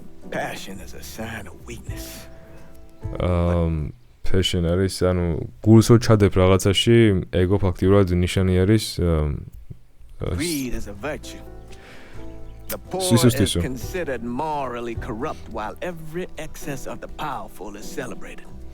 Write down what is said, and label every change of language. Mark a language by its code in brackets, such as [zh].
[en] Passion is a sign of weakness. [ka] Passion არის, ანუ გულსო ჩადებ რაღაცაში, ეგო ფაქტიურად ნიშანი არის [en] Greed is a virtue. The poor is considered morally corrupt while every excess of the powerful is celebrated.